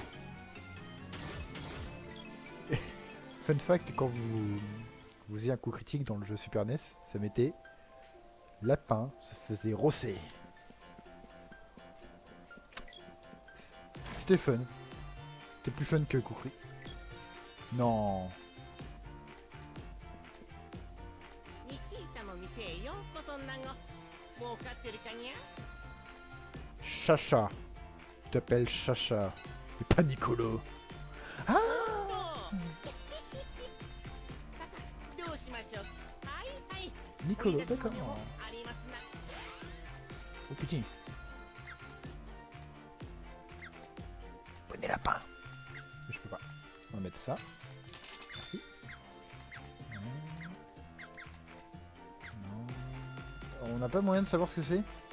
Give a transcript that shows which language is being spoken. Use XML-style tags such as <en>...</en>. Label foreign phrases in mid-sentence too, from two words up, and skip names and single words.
<en>Fun fact,</en> <fr>quand vous faisiez un coup critique dans le jeu Super NES, ça mettait lapin se faisait rosser. C'était fun. C'était plus fun que coup critique. Non.</fr> <ja>ニキータの店へようこそんなご儲かってるかにゃ</ja> <fr>Chacha. Tu t'appelles Chacha. Et pas Nicolo.</fr> <ja>ささどうしましょうはいはい</ja> <fr>Nicolo,</fr> <ja>掘り出し</ja> <fr>d'accord.</fr> <ja>物もありますな</ja> <fr>Oh putain. Bonnet lapin. Mais je peux pas. On va mettre ça. Merci. Non. On n'a pas moyen de savoir ce que c'est.</fr>